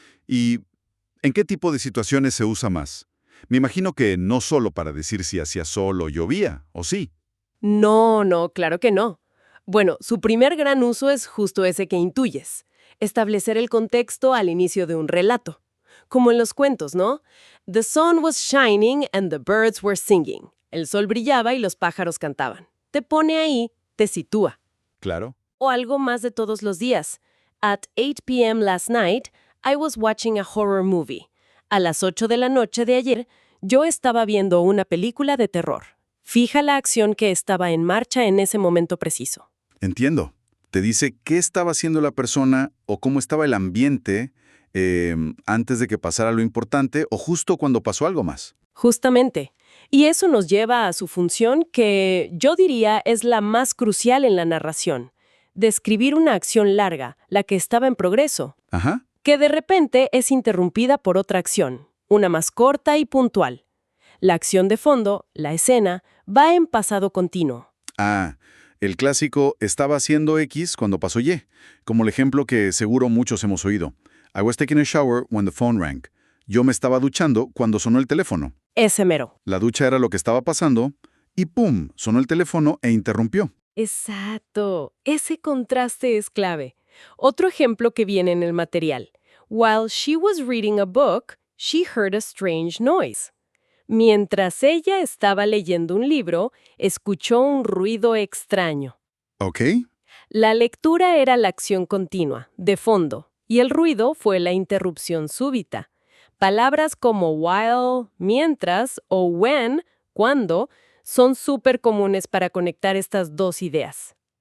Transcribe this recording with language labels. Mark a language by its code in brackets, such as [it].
[es] ¿Y en qué tipo de situaciones se usa más? Me imagino que no solo para decir si hacía sol o llovía, ¿o sí? No, no, claro que no. Bueno, su primer gran uso es justo ese que intuyes, establecer el contexto al inicio de un relato. Como en los cuentos, ¿no? [en] The sun was shining and the birds were singing. [es] El sol brillaba y los pájaros cantaban. Te pone ahí, te sitúa. Claro. O algo más de todos los días. [en] At 8 p.m. last night, I was watching a horror movie. [es] A las 8 de la noche de ayer, yo estaba viendo una película de terror. Fija la acción que estaba en marcha en ese momento preciso. Entiendo. Te dice qué estaba haciendo la persona o cómo estaba el ambiente antes de que pasara lo importante o justo cuando pasó algo más. Justamente. Y eso nos lleva a su función que yo diría es la más crucial en la narración. Describir una acción larga, la que estaba en progreso, Ajá. que de repente es interrumpida por otra acción, una más corta y puntual. La acción de fondo, la escena, va en pasado continuo. Ah, el clásico estaba haciendo X cuando pasó Y, como el ejemplo que seguro muchos hemos oído. [en] I was taking a shower when the phone rang. [es] Yo me estaba duchando cuando sonó el teléfono. Ese mero. La ducha era lo que estaba pasando y ¡pum! Sonó el teléfono e interrumpió. Exacto. Ese contraste es clave. Otro ejemplo que viene en el material. [en] While she was reading a book, she heard a strange noise. [es] Mientras ella estaba leyendo un libro, escuchó un ruido extraño. ¿Ok? La lectura era la acción continua, de fondo, y el ruido fue la interrupción súbita. Palabras como while, mientras, o when, cuando, son súper comunes para conectar estas dos ideas.